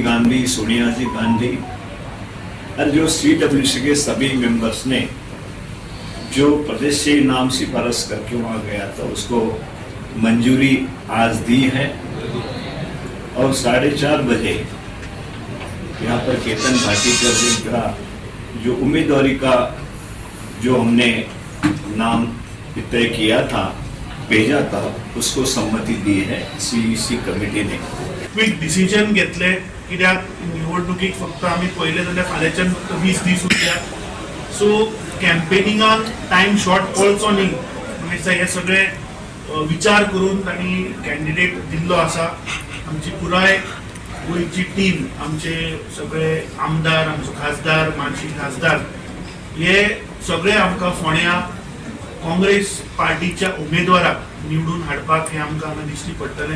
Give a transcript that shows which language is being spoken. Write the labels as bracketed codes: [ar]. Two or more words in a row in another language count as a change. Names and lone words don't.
[hi] गांधी, सोनिया जी गांधी और जो CWC के सभी मेंबर्स ने जो प्रदेश से नाम सिफारिश करके वहाँ गया था उसको मंजूरी आज दी है और 4:30 बजे यहाँ पर केतन भाटीकर जी का जो उम्मीदवारी का जो हमने नाम तय किया था, भेजा था, उसको सम्मति दी है CEC कमिटी ने. [en] quick decision [kok] घेतले कित्याक निवडणुकीक फक्त आमी पळयलें जाल्यार फाल्यांच्यान फक्त 20 दीस उरल्यात. सो कॅम्पेनिंगान [en] time short [kok] पळचो न्ही म्हणजे हे सगळे विचार करून तांणी कॅन्डिडेट दिल्लो आसा. आमची पुराय गोंयची टीम, आमचे सगळे आमदार, आमचो खासदार, माजी खासदार हे सगळे आमकां फोंड्या काँग्रेस पार्टीच्या उमेदवाराक निवडून हाडपाक हे आमकां हांगा दिश्टी पडटलें.